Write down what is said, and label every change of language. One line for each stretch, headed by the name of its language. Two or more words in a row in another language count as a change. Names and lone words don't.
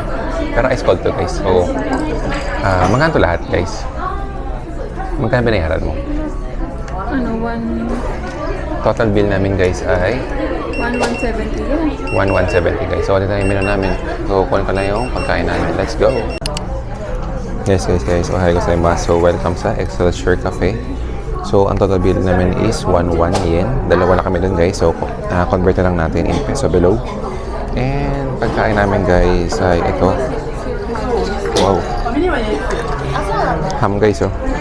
Filipino: Pero
English: ice cold
Filipino: to guys. So, magkano to lahat guys? Magkano binayaran mo? Ano,
English: Total bill
Filipino: namin guys ay 1,170 yan. 1,170 guys. So, ito na yung menu namin. So, kunin ko na yung pagkain namin.
English: Let's go! Yes guys.
Japanese: おはようございます.
Filipino: So, welcome sa Excelsior Cafe. So, ang
English: total bill
Filipino: namin is 11 yen. Dalawa na kami dun guys. So, convert na lang natin
English: in peso below.
Filipino: And, pagkain namin guys ay ito. Wow. Ham guys oh.